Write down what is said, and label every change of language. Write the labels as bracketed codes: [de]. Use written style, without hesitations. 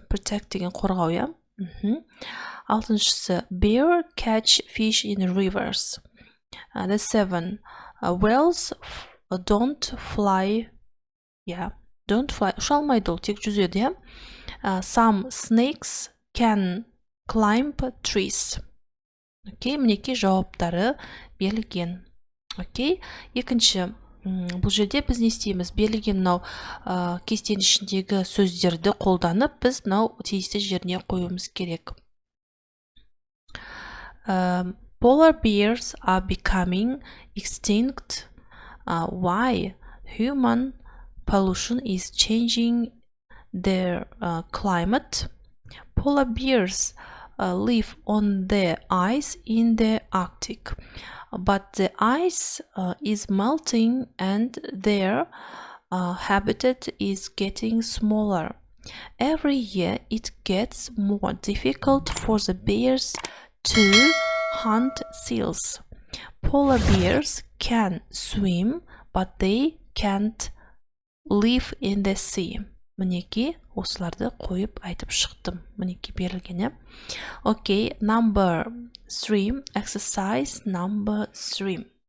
[en] Protect [kk] деген қорғау, Алтыншысы, [en] bear catch fish in rivers. The seven, whales don't fly. Don't fly. [kk] Ұша алмайды, ол тек жүзеді, [en] Some snakes can climb trees. [kk] Окей, мінекей жауаптары берілген. Окей, екінші, бұл жерде біз не істейміз? Берілген мынау кестенің ішіндегі сөздерді қолданып, біз мынау тиісті жеріне қоюымыз керек. [en] Polar bears are becoming extinct. Why? Human pollution is changing their climate. Polar bears live on the ice in the Arctic, but the ice is melting and their habitat is getting smaller. Every year it gets more difficult for the bears to hunt seals. Polar bears can swim, but they can't live in the sea. [kk] Мінеки осыларды қойып айтып шықтым. Мінеки берілген, Окей, [en] number 3, exercise number 3.